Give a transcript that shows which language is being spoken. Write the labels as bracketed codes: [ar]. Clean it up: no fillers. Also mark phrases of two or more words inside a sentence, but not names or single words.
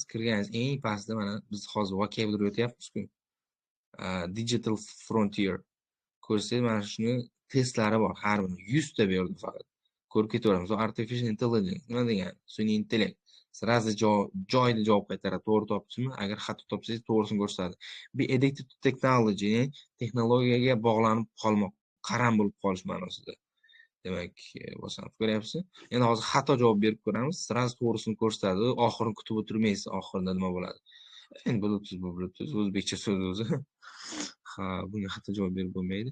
[uz] Kirganingiz eng pastda mana biz hozir vocabulary o'tyapmiz-ku. [en] Digital frontier. [uz] Ko'rsangiz, mana shuni testlari bor. Har biri 100 ta berdi faqat. Ko'rib ketaveramiz. [en] Artificial intelligence [uz] nima degani? Sun'iy intellekt. Sразу joyida javob qaytaradi. To'g'ri topdingizmi? Agar xato topsangiz, to'g'risini ko'rsatadi. [en] Be addicted to technology, [uz] texnologiyaga bog'lanib qolmoq, qaram bo'lib qolish ma'nosida. Demak, bosanib ko'ryapsiz. Endi hozir xato javob berib ko'ramiz. Sразу to'g'risini ko'rsatadi. Oxirini kutib o'tirmaysiz. Oxirida nima bo'ladi? Endi Bluetooth o'zbekcha so'z o'zi. Ha, bunga xato javob berib bo'lmaydi.